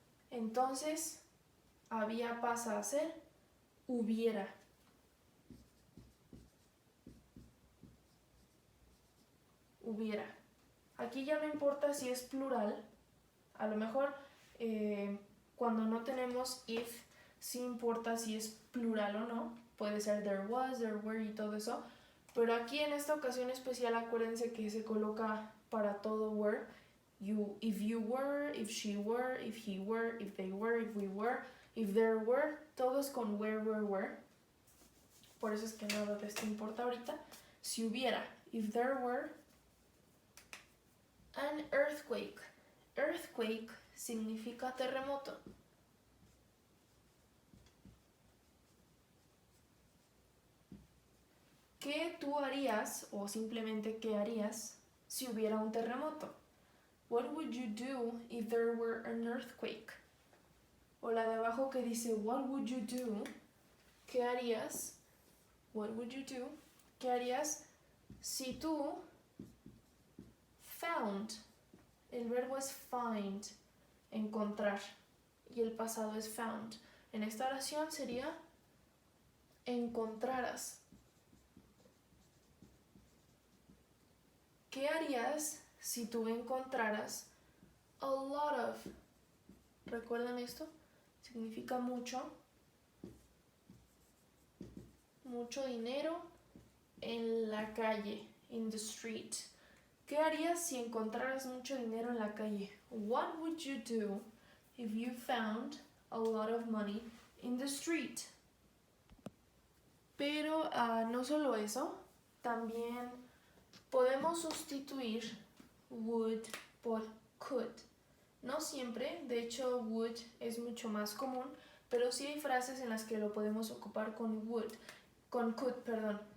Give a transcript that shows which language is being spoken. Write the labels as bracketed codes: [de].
[es] Entonces, había pasa a ser hubiera. Hubiera. Aquí ya no importa si es plural. A lo mejor cuando no tenemos if, sí importa si es plural o no. Puede ser [en] there was, there were [es] y todo eso. Pero aquí en esta ocasión especial acuérdense que se coloca para todo were. [en] If you were, if she were, if he were, if they were, if we were, if there were. [es] Todos con where, were. Por eso es que nada de esto importa ahorita. Si hubiera, [en] if there were an earthquake. [es] Earthquake significa terremoto. ¿Qué tú harías o simplemente qué harías si hubiera un terremoto? [en] What would you do if there were an earthquake? [es] O la de abajo que dice [en] what would you do? [es] ¿Qué harías? [en] What would you do? [es] ¿Qué harías si tú found? El verbo es find, encontrar, y el pasado es found. En esta oración sería encontraras. ¿Qué harías si tú encontraras [en] a lot of? [es] ¿Recuerdan esto? Significa mucho. Mucho dinero en la calle, [en] in the street. [es] ¿Qué harías si encontraras mucho dinero en la calle? [en] What would you do if you found a lot of money in the street? [es] Pero no solo eso, también podemos sustituir would por could. No siempre, de hecho would es mucho más común, pero sí hay frases en las que lo podemos ocupar con could, perdón.